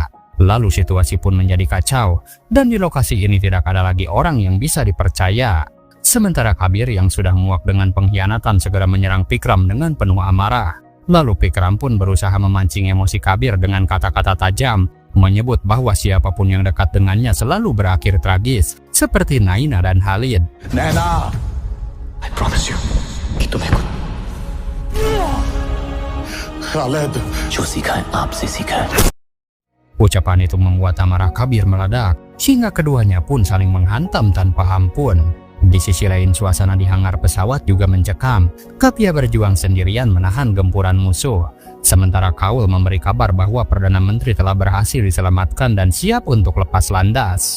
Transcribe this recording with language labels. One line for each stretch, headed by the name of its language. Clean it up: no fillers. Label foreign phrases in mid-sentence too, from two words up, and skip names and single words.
Indonesian: Lalu situasi pun menjadi kacau, dan di lokasi ini tidak ada lagi orang yang bisa dipercaya. Sementara Kabir yang sudah muak dengan pengkhianatan segera menyerang Vikram dengan penuh amarah. Lalu Vikram pun berusaha memancing emosi Kabir dengan kata-kata tajam, menyebut bahwa siapapun yang dekat dengannya selalu berakhir tragis, seperti Naina dan Khalid.
Hindi: नैना
English: I promise you
Hindi: कि तुम्हें कुछ खालिद जो सीखा है आपसे सीखा है.
Indonesian: Ucapan itu membuat amarah Kabir meledak, sehingga keduanya pun saling menghantam tanpa ampun. Di sisi lain suasana di hangar pesawat juga mencekam. Kapia berjuang sendirian menahan gempuran musuh. Sementara Kaul memberi kabar bahwa Perdana Menteri telah berhasil diselamatkan dan siap untuk lepas landas.